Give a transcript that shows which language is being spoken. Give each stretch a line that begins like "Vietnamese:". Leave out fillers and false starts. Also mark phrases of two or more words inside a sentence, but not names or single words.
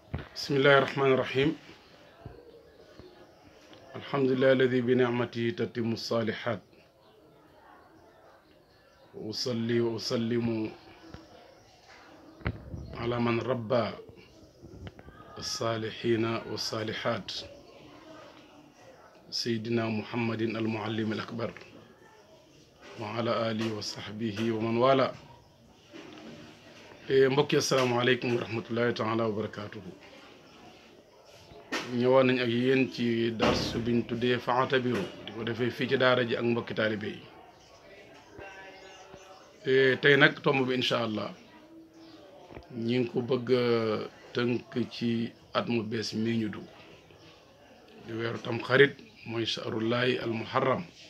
Arabic: بسم الله الرحمن الرحيم الحمد لله الذي بنعمته تتم الصالحات وأصلي وأسلم على من ربى الصالحين والصالحات سيدنا محمد المعلم الأكبر وعلى آله وصحبه ومن والاه mbokki السلام عليكم ورحمة الله تعالى وبركاته
Wolof: ñëwoon nañ ak yéen ci darsu biñ tuddee Fa'tabiru di ko defee fii ci daara ji ak mbokki taalibe yi tey nag tomb bi
Arabic: إن شاء الله
Wolof: ñi ngi ko bëgg a tënk ci at mu bees mii ñu dugg di weeru tam xarit mooy
Arabic: شهر الله المحرم